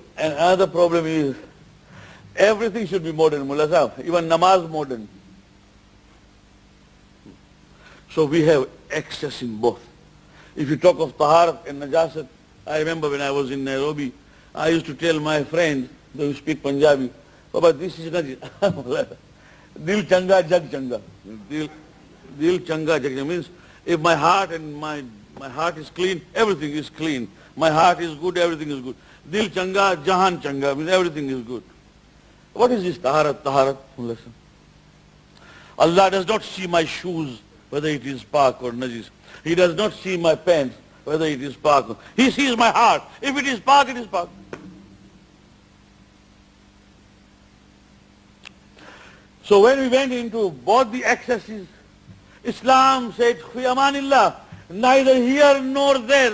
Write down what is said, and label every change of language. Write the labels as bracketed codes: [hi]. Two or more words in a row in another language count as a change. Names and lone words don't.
[en] And another problem is everything should be modern, Mullah Sahab. Even namaz modern. So we have excess in both. If you talk of taharat and najasat, I remember when I was in Nairobi, I used to tell my friends, those who speak Punjabi, Baba, this is najis. [pa] Dil changa, jag changa. Dil changa, jag changa [en] means if my heart and my heart is clean, everything is clean. My heart is good, everything is good. [pa] Dil changa, jahan changa [en] means everything is good. What is this taharat, taharat? Allah does not see my shoes, whether it is pak or najis. He does not see my pants, whether it is pak. He sees my heart. If it is pak, it is pak. So when we went into both the excesses, Islam said, [ar] fi amanillah, [en] neither here nor there.